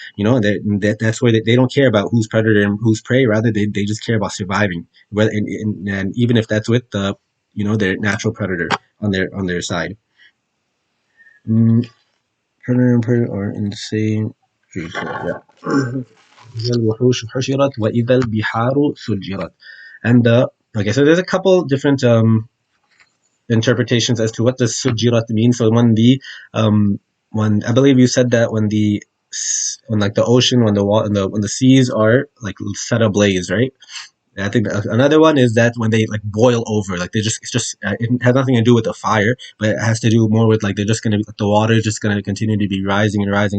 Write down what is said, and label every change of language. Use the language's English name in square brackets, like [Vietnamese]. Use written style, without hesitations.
[English] That's where they don't care about who's predator and who's prey. Rather, they just care about surviving. And even if that's with their natural predator on their side. Mm, predator and prey are in the same tree. So, yeah. [Arabic] إذا الوحوش حشرت وإذا البحار سجرت. [English] And okay, so there's a couple different interpretations as to what does sujirat mean. So when I believe you said that when like the ocean, when the seas are like set ablaze, right? And I think another one is that when they like boil over, like it has nothing to do with the fire, but it has to do more with like they're just gonna be like the water is just gonna continue to be rising and rising.